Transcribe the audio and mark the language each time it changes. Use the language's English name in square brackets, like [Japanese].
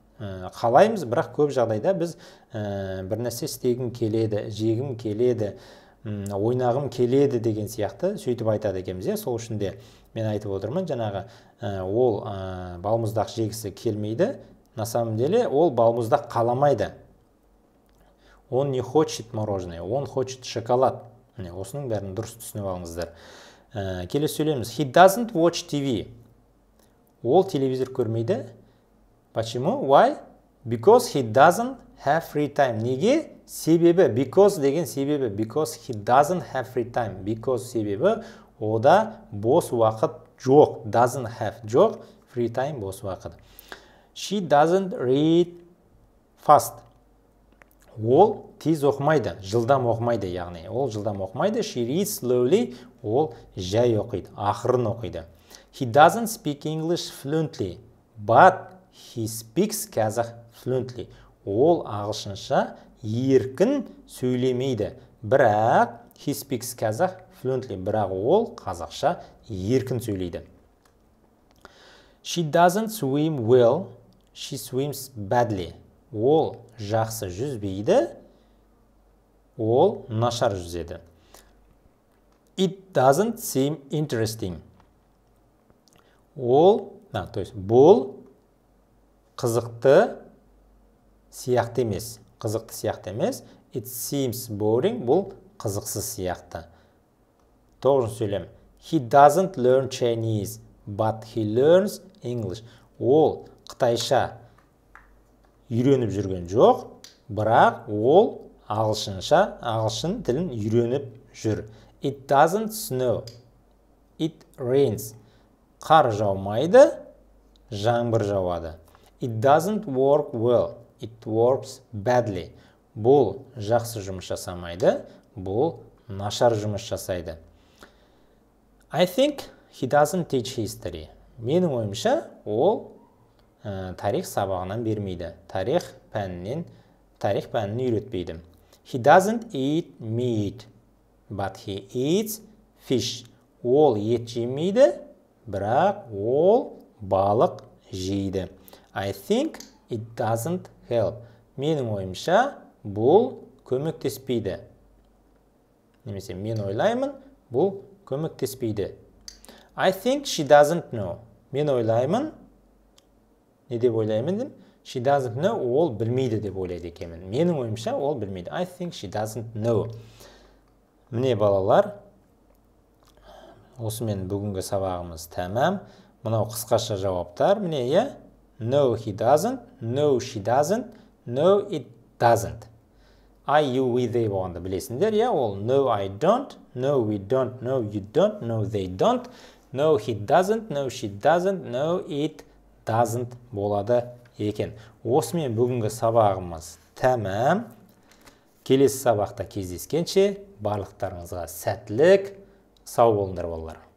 [Kazakh] Қалаймыз, бірақ көп жағдайда біз бір нәрсе істегім келеді, жегім келеді, ойнағым келеді деген сияқты сөйтіп айтады екенбіз. Сол үшін де мен айтып отырмын, жаңағы ол балмұздақ жегісі келмейді. [Russian] На самом деле [Kazakh] ол балмұздақ қаламайды. [Russian] Он не хочет мороженое, он хочет шоколад. [Kazakh] Осының бәрін дұрыс түсініп алыңыздар. Келесі сөйлеміз. [English] He doesn't watch TV. [Kazakh] Ол телевизор көрмейді. [Russian] Почему? [English] Why? Because he doesn't have free time. [Kazakh] Неге? Себебі. Because деген себебі. [English] Because he doesn't have free time. [Kazakh] Because себебі ода бос уақыт жоқ. [English] Doesn't have жоқ. [Kazakh] Free time бос уақыт. [English] She doesn't read fast. [Kazakh] Ол тез оқымайды, жылдам оқымайды, яғни ол жылдам оқымайды. [English] She reads slowly. [Kazakh] Ол жай оқиды, ақырын оқиды. [English] He doesn't speak English fluently, but he speaks Kazakh fluently. [Kazakh] Ол ағылшынша еркін сөйлемейді, бірақ [English] he speaks Kazakh fluently, [Kazakh] бірақ ол қазақша еркін сөйлейді. [English] She doesn't swim well, she swims badly. [Kazakh] Ол жақсы жүзбейді, ол нашар жүзеді. [English] It doesn't seem interesting. [Kazakh] Бұл қызықты сияқты емес. Қызықты сияқты емес. [English] It seems boring. [Kazakh] Бұл қызықсыз сияқты. Тоғызыншы сөйлем. [English] He doesn't learn Chinese, but he learns English. [Kazakh] Ол қытайша үйреніп жүрген жоқ, бірақ ол ағылшын тілін үйреніп жүр. [English] It doesn't snow. It rains. [Kazakh] Қар жаумайды, жаңбыр жауады. [English] It doesn't work well. It works badly. [Kazakh] Бұл жақсы жұмыс жасамайды, бұл нашар жұмыс жасайды. [English] I think he doesn't teach history. [Kazakh] Менің ойымша, ол тарих сабағынан бермейді. Тарих пәнін үйретпейді. [English] He doesn't eat meat, but he eats fish. [Kazakh] Ол ет жемейді, бірақ ол балық жейді. [English] I think it doesn't help. [Kazakh] Менің ойымша, бұл көмектеспейді. Немесе мен ойлаймын, бұл көмектеспейді. [English] I think she doesn't know. [Kazakh] Мен ойлаймын, не деп ойлаймын? [English] She doesn't know, [Kazakh] ол білмейді деп ойлайды екенмін. Менің ойымша, ол білмейді. [English] I think she doesn't know. [Kazakh] Міне балалар, осымен бүгінгі сабағымыз тәмам. Мынау қысқаша жауаптар. Міне, иә? [English] No, he doesn't. No, she doesn't. No, it doesn't. I, you, we, they [Kazakh] болғанда білесіңдер, иә? [English] Ол no, I don't. No, we don't. No, you don't. No, they don't. No, he doesn't. No, she doesn't. No, it doesn't [Kazakh] болады екен. Осымен бүгінгі сабағымыз тәмам. Келесі сабақта кездескенше барлықтарыңызға сәттілік, сау болыңдар балалар.